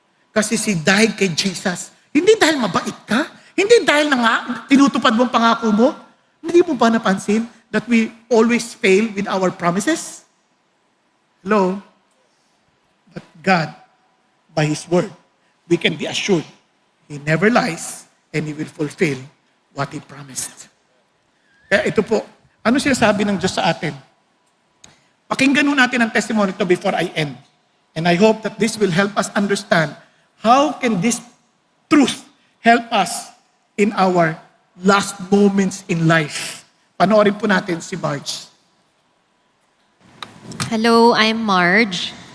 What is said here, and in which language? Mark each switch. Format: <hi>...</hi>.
<tl>Kasi dahil kay Jesus, hindi dahil mabait ka, hindi dahil tinutupad mo ang pangako mo, hindi mo ba napansin</tl> <en>that we always fail with our promises?</en> <tl>Hello?</tl> <en>But God, by His word, we can be assured He never lies and He will fulfill what He promised.</en> <tl>Kaya ito po, ano sinasabi ng Diyos sa atin? Pakinggan nun natin ang testimony to</tl> <en>before I end. And I hope that this will help us understand how can this truth help us in our last moments in life.</en> <tl>Panoorin po natin si Marge.</tl> <en>Hello, I'm Marge.</en>